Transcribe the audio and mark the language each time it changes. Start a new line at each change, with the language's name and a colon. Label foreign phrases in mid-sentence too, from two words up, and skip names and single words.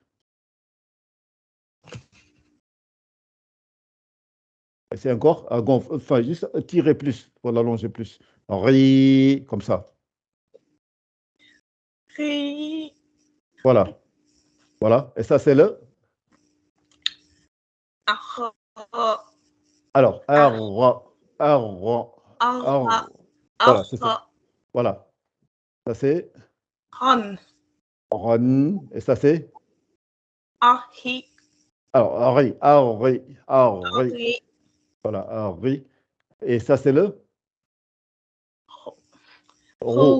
French: C'est encore un gonfle, enfin, juste tirer plus pour l'allonger plus. Ri, comme ça. Ri. Voilà. Voilà. Et ça, c'est le. Ar. Alors, ar, ar, ar. Ar. Voilà, c'est ça. Ar. Voilà. Ça, c'est Ran. ron. Et ça, c'est. Ahi. Alors, ari, ari, ari. Ri. Voilà, ari. Et ça, c'est le. Ro,